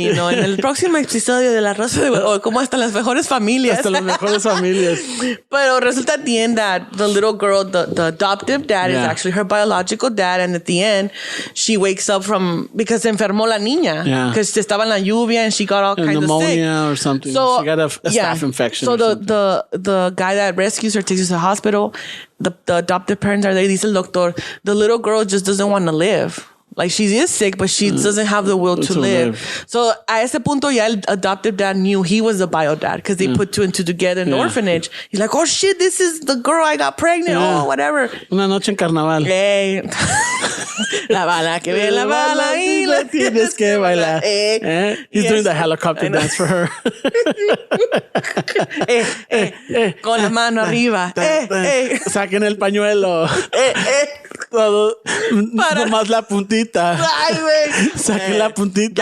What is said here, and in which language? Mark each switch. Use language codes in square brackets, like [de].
[es] You know, en el próximo episodio de La Rosa de Guadalupe, como hasta las mejores familias. Hasta las mejores familias. Pero resulta [en] at the end that the little girl, the adoptive dad is actually her biological dad. And at the end, she wakes up because [es] se enfermó la niña. [en] Because [es] estaba en la lluvia [en] and she got all kinds of sick. Pneumonia or something. So, she got a staph infection. So the guy that rescues her takes her to the hospital. The adoptive parents are there. [es] Dice el doctor, [en] the little girl just doesn't want to live. Like, she is sick, but she doesn't have the will to live. So, [es] a ese punto, ya el [en] adoptive dad knew he was the bio dad because they put two and two together in the orphanage. He's like, oh, shit, this is the girl I got pregnant. Oh, whatever. [es] Una noche en carnaval. [en] Hey. [es] La bala que ve la bala y la tienes que bailar. [en] He's doing the helicopter dance for her. [es] Con la mano arriba. Saquen el pañuelo. Todo. Nomás la puntita. Ay, güey. Saquen la puntita.